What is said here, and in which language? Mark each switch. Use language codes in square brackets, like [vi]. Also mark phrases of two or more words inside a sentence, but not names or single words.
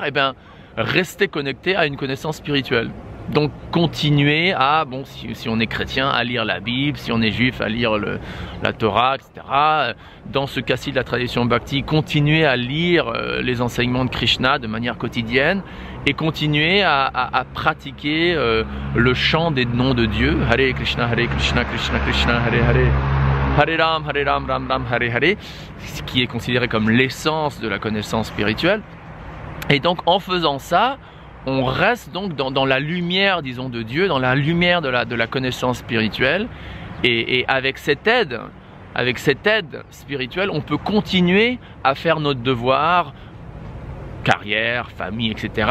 [fr] Eh bien, rester connecté à une connaissance spirituelle. Donc continuer à, bon, si on est chrétien, à lire la Bible, si on est juif, à lire la Torah, etc. Dans ce cas-ci de la tradition bhakti, continuer à lire les enseignements de Krishna de manière quotidienne et continuer à pratiquer le chant des noms de Dieu, Hare Krishna, Krishna Krishna, Hare Hare, Hare Ram, Ram Ram, Hare Hare, ce qui est considéré comme l'essence de la connaissance spirituelle. Et donc en faisant ça, on reste donc dans la lumière, disons, de Dieu, dans la lumière de la connaissance spirituelle, et avec cette aide spirituelle, on peut continuer à faire notre devoir, carrière, famille, etc.